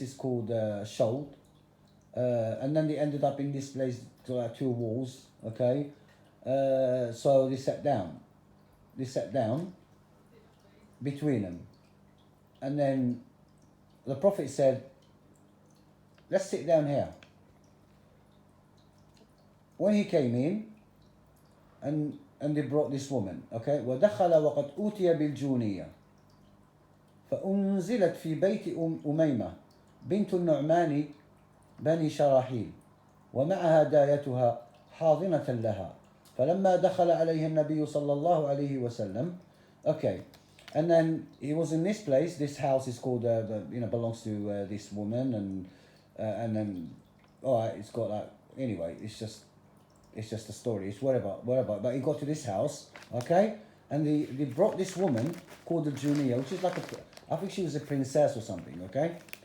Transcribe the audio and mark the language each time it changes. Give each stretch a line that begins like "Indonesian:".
English: It's called Shoal, and then they ended up in this place, like two walls. Okay, so they sat down. They sat down between them. And then the Prophet said, let's sit down here. When he came in, and they brought this woman, okay,
Arabic: وَدَخَلَ وَقَدْ أُوتِيَ بِالْجُونِيَّةِ فأنزلت في بيت أميمة بنت النعمان بني شراحيل ومعها دايتها حاضنة لها فلما دخل عليه النبي صلى الله عليه وسلم.
English: Okay, and then he was in this place. This house is called, belongs to this woman, and then, alright, it's got like, anyway, it's just a story. It's whatever. But he got to this house, okay, and they brought this woman called the Junia, which is like I think she was a princess or something, okay.